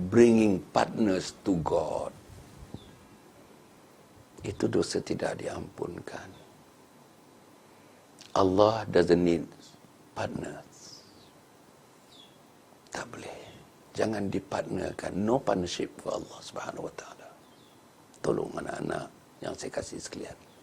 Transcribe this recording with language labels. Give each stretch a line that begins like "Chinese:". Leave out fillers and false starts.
English: Bringing partners to God.
Malay: Itu dosa tidak diampunkan.
English: Allah doesn't need partners.
Malay: Tak boleh. Jangan dipartnerkan.
English: No partnership for Allah Subhanahu wa ta'ala.
Malay: Tolong anak-anak yang saya kasih sekalian.